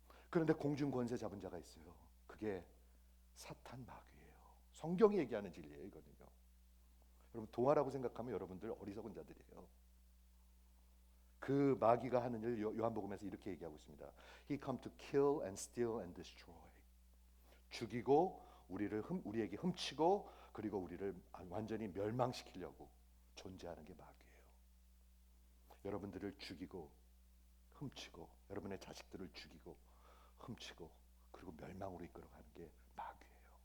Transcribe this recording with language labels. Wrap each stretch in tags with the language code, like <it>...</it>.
<ko>그런데 공중 권세 잡은 자가 있어요. 그게 사탄 마귀예요. 성경이 얘기하는 진리예요, 이거는요. 여러분, 동화라고 생각하면 여러분들 어리석은 자들이에요. 그 마귀가 하는 일, 요한복음에서 이렇게 얘기하고 있습니다.</ko> <en>He come to kill and steal and destroy.</en> <ko>죽이고 우리에게 훔치고, 그리고 우리를 완전히 멸망시키려고 존재하는 게 마귀예요. 여러분들을 죽이고 훔치고, 여러분의 자식들을 죽이고 훔치고, 그리고 멸망으로 이끌어가는 게 마귀예요.</ko>